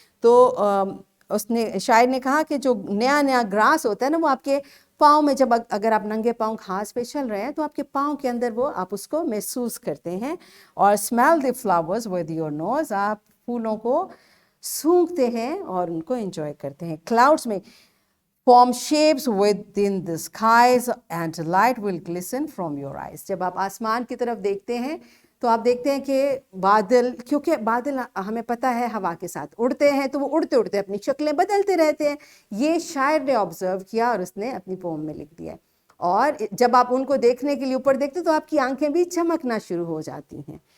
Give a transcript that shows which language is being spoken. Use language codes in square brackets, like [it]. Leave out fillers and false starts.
[ur] تو اس نے شاعر نے کہا کہ جو نیا نیا گراس ہوتا ہے نا وہ آپ کے پاؤں میں، جب اگر آپ ننگے پاؤں گھاس پہ چل رہے ہیں تو آپ کے پاؤں کے اندر وہ آپ اس کو محسوس کرتے ہیں. اور [en] smell the flowers with your nose, [ur] آپ پھولوں کو سونگھتے ہیں اور ان کو انجوائے کرتے ہیں. کلاؤڈس میں [en] form shapes within the skies and light will glisten from your eyes. [ur] جب آپ آسمان کی طرف دیکھتے ہیں تو آپ دیکھتے ہیں کہ بادل، کیونکہ بادل ہمیں پتہ ہے ہوا کے ساتھ اڑتے ہیں تو وہ اڑتے اڑتے اپنی شکلیں بدلتے رہتے ہیں. یہ شاعر نے آبزرو کیا اور اس نے اپنی پوم میں لکھ دیا. اور جب آپ ان کو دیکھنے کے لیے اوپر دیکھتے تو آپ کی آنکھیں بھی چمکنا شروع ہو جاتی ہیں.